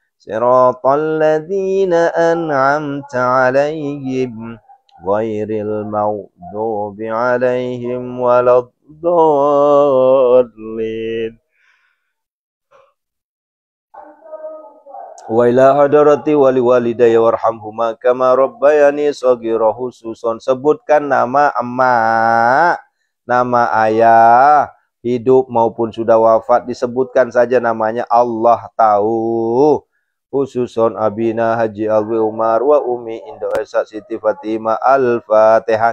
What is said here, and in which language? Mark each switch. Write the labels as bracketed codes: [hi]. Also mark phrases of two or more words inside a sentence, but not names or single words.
[ar] صراط الذين أنعمت عليهم غير المغضوب عليهم ولا الضالين. وإلى حضرة والي والديّ ارحمهما كما ربياني صغيرا. [id] Khususon sebutkan nama emak, nama ayah, hidup maupun sudah wafat, disebutkan saja namanya, Allah tahu. [ar] خصوصا أبينا حاج علوي عمر وأمي إندو إيسا سيتي فاطمة. Al-Fatihah.